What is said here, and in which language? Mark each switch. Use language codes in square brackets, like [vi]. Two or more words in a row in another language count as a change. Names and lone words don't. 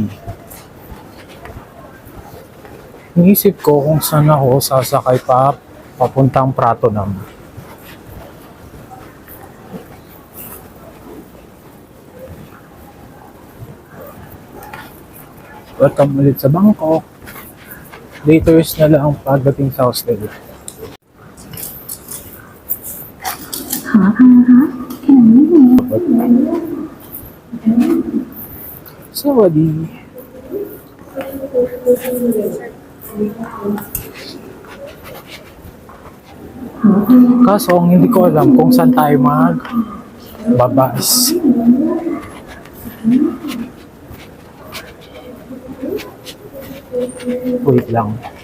[tl] Iniisip ko kung saan ako sasakay papuntang Pratunam. Welcome ulit sa Bangkok. Laters na lang pagdating sa hostel. [zh] 好了，胖哥好，看你。 [tl] Sawadi. Kaso hindi ko alam kung saan tayo magbabas. Wait lang.